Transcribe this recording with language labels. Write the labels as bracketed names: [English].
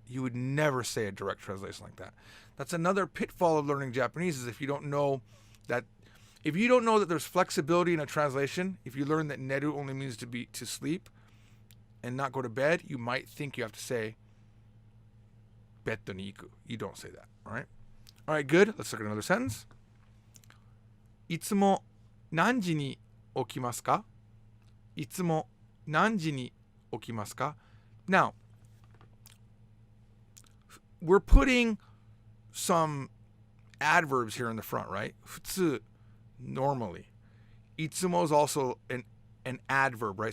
[English] You would never say a direct translation like that. That's another pitfall of learning Japanese, is if you don't know that there's flexibility in a translation, if you learn that neru only means to sleep and not go to bed, you might think you have to say [Japanese] ベッドに行く. [English] You don't say that. All right? All right, good. Let's look at another sentence. [Japanese] いつも何時に起きますか?いつも何時に起きますか? [English] Now, we're putting some adverbs here in the front, right? 普通, normally. いつも is also an adverb, right?